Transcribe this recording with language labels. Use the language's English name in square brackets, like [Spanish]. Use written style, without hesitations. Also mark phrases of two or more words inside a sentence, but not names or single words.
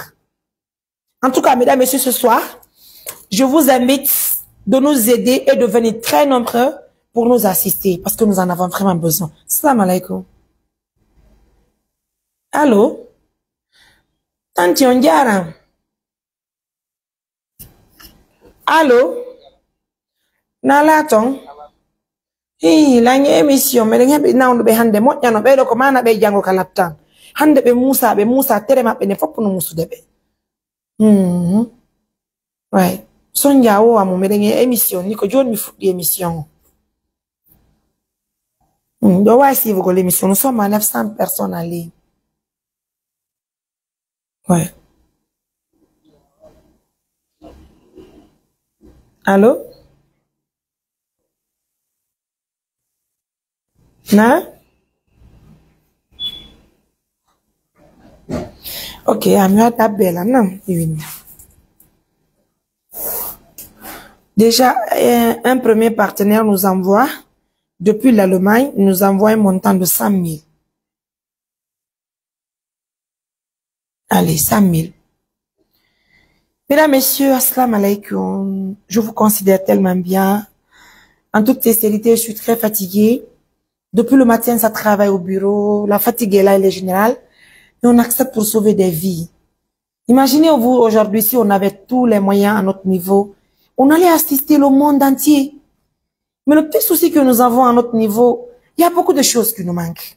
[French] En tout cas, mesdames et messieurs, ce soir, je vous invite de nous aider et de venir très nombreux pour nous assister parce que nous en avons vraiment besoin. [Arabic] Salam alaikum. Allô? Tanti Ondiara. [French] Allô? [Fula] Nalaton? Hey, [French] la émission, mais les gens [Fula] ne hande mo nyano be do ko mana be jango kalaptan. Hande be Musa tere mabbe ne fop no musu debe. [French] Ouais. [Fula] Sonja o amu merengue émission ni ko joni mi fuddi émission. [French] Do wa suivre l'émission, nous sommes à 900 personnes en ligne. Ouais. Allô? Na? Ok, Amia Tabella, non? Déjà, un premier partenaire nous envoie, depuis l'Allemagne, nous envoie un montant de 100 000. Allez, 100 000. Mesdames, Messieurs, [Arabic] assalamu alaikum. [French] Je vous considère tellement bien. En toute sincérité, je suis très fatiguée. Depuis le matin, ça travaille au bureau. La fatigue est là, elle est générale. Et on accepte pour sauver des vies. Imaginez-vous aujourd'hui si on avait tous les moyens à notre niveau. On allait assister le monde entier. Mais le petit souci que nous avons à notre niveau, il y a beaucoup de choses qui nous manquent.